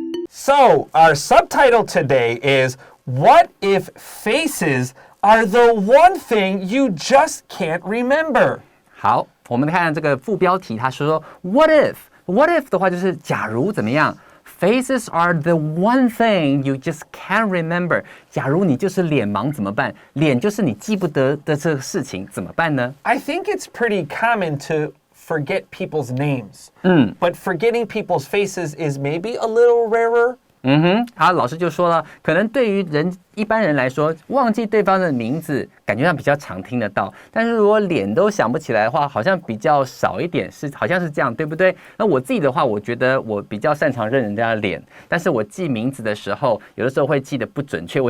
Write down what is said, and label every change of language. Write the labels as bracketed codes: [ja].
[en] So, our subtitle today is, What if faces are the one thing you just can't remember? [zh] 好，我们看看这个副标题，他说 [en] What if? What if [zh] 的话就是假如怎么样？ [en] Faces are the one thing you just can't remember. [zh] 假如你就是脸盲怎么办？脸就是你记不得的这个事情怎么办呢？ [en] I think it's pretty common to forget people's names. But forgetting people's faces is maybe a little rarer. [zh] 好，老师就说了，可能对于一般人来说，忘记对方的名字，感觉上比较常听得到。但是如果脸都想不起来的话，好像比较少一点，好像是这样，对不对？那我自己的话，我觉得我比较擅长认人家的脸，但是我记名字的时候，有的时候会记得不准确。